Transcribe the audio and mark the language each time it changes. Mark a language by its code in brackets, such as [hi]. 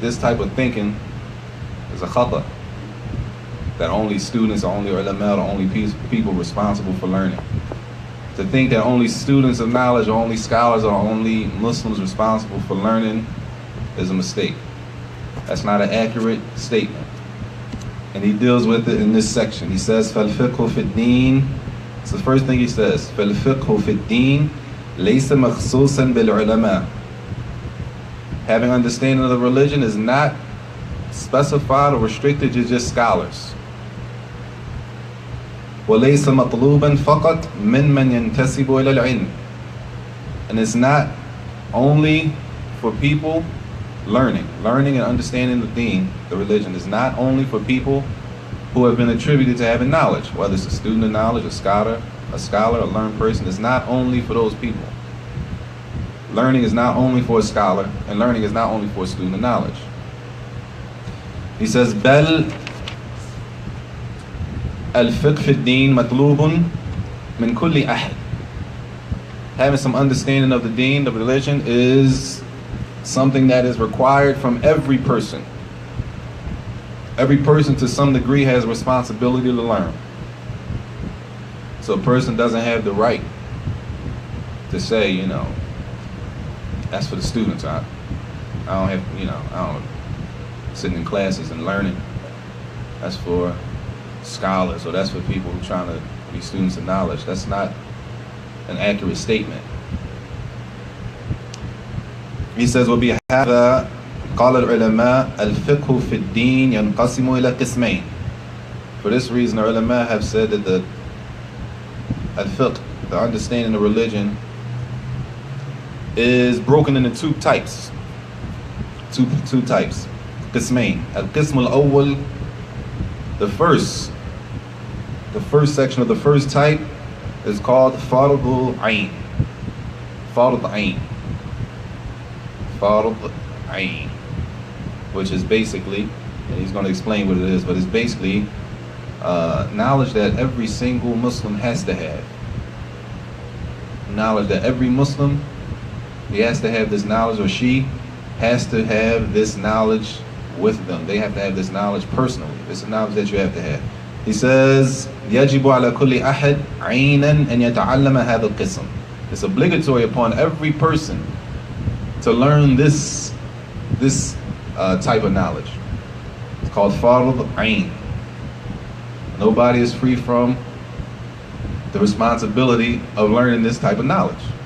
[en] This type of thinking is a khata, that only students or only ulama or only people responsible for learning. To think that only students of knowledge or only scholars or only Muslims responsible for learning is a mistake. That's not an accurate statement. And he deals with it in this section. He says, [ar] فَالْفِقْهُ فِي الدِّينِ. [en] It's the first thing he says. [ar] فَالْفِقْهُ فِي الدِّينِ لَيْسَ مَخْصُوصًا بِالْعُلَمَاءِ. [en] Having understanding of the religion is not specified or restricted to just scholars. [ar] وَلَيْسَ مَطْلُوبًا فَقَطْ مِنْ يَنْتَسِبُ إِلَى الْعِلْمِ. [en] And it's not only for people learning and understanding the deen, the religion is not only for people who have been attributed to having knowledge, whether it's a student of knowledge, a scholar, a learned person. It's not only for those people. Learning is not only for a scholar, and learning is not only for a student of knowledge. He says, [ar] بَلْ الفقه في الدين مطلوب من كل أحد. [en] Having some understanding of the deen, the religion, is something that is required from every person. Every person to some degree has a responsibility to learn. So a person doesn't have the right to say, that's for the students. I don't have, I don't sitting in classes and learning. That's for scholars, or that's for people who are trying to be students of knowledge. That's not an accurate statement. He says, [ar] وَبِهَذَا قَالَ الْعُلَمَاء الْفِقْهُ فِي الدِّينِ يَنْقَسِمُ إِلَى قِسْمَيْنِ. [en] For this reason, the ulama have said that the al-fiqh, the understanding of religion, is broken into two types. Two types. قسمين. [ar] القسم الأول, [en] the first section of the first type is called Fard al-Ain. Fard al-Ain. Fard Ain, which is basically And he's going to explain what it is, but it's basically knowledge that every single Muslim has to have. Knowledge that every Muslim, he has to have this knowledge, or she has to have this knowledge with them. They have to have this knowledge personally. This is knowledge that you have to have. He says, [ar] يَجِبُ عَلَى كُلِّ أَحَدٍ عَيْنًا أَنْ يَتَعَلَّمَ هَذَا الْقِسْمِ. [en] It's obligatory upon every person to learn this type of knowledge. It's called Fard Ain. Nobody is free from the responsibility of learning this type of knowledge.